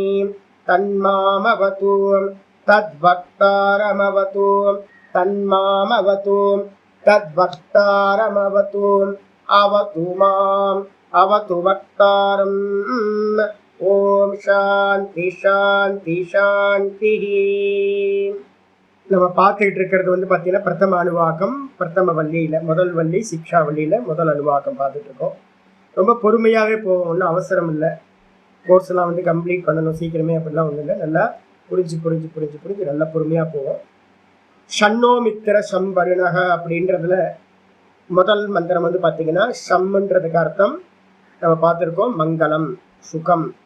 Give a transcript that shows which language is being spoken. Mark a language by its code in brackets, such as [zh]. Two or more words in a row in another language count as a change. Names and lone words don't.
[sa] तन्मामवतु. तद्वक्तारमवतु. तन्मामवतु. तद्वक्तारमवतु. अवतु माम्. अवतु वक्तारम्. ॐ शान्तिः शान्तिः शान्तिः. [ta] நம்ம பார்த்துக்கிட்டு இருக்கிறது வந்து பார்த்தீங்கன்னா பிரதம அணுவாக்கம், பிரதம வள்ளியில் முதல் வள்ளி சிக்ஷா வள்ளியில் முதல் அணுவாக்கம் பார்த்துட்டு இருக்கோம். ரொம்ப பொறுமையாகவே போவோம், ஒன்றும் அவசரம் இல்லை. கோர்ஸ்லாம் வந்து கம்ப்ளீட் பண்ணணும் சீக்கிரமே அப்படிலாம் ஒன்றும் இல்லை. நல்லா புரிஞ்சு புரிஞ்சு புரிஞ்சு புரிஞ்சு நல்லா பொறுமையாக போவோம். [sa] शन्नो मित्रः शं वरुणः [ta] அப்படின்றதுல முதல் மந்திரம் வந்து பார்த்தீங்கன்னா ஷம்ன்றதுக்கு அர்த்தம் நம்ம பார்த்துருக்கோம் மங்களம் சுகம்.